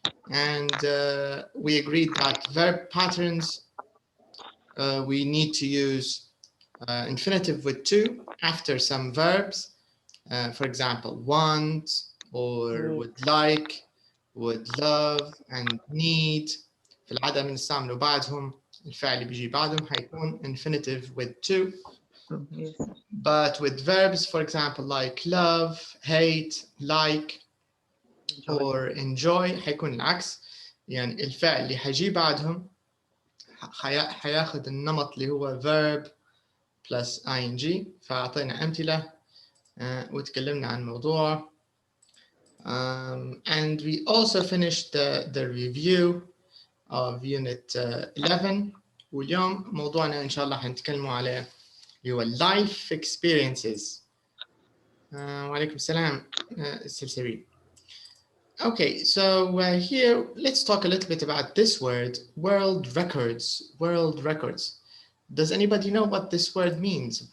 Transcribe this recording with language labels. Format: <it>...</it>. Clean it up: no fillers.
<en>And we agreed that verb patterns, we need to use infinitive with to after some verbs. For example, want, or would like, would love, and need.</en> <ar>في العادة بنستعملوا بعدهم الفعل بيجي بعدهم حيكون</ar> <en>infinitive with to. Yes. But with verbs, for example, like love, hate, like, or enjoy</en> <ar>حيكون العكس. يعني الفعل اللي حيجي بعدهم حياخد النمط اللي هو</ar> <en>verb plus ing.</en> <ar>فأعطينا أمثلة وتكلمنا عن موضوع.</ar> <en>And we also finished the review of unit 11.</en> <ar>واليوم موضوعنا إن شاء الله حنتكلموا عليه اللي هو</ar> <en>life experiences.</en> <ar>وعليكم السلام سلسبيل.</ar> <en>Okay, so here let's talk a little bit about this word, world records. World records. Does anybody know what this word means?</en>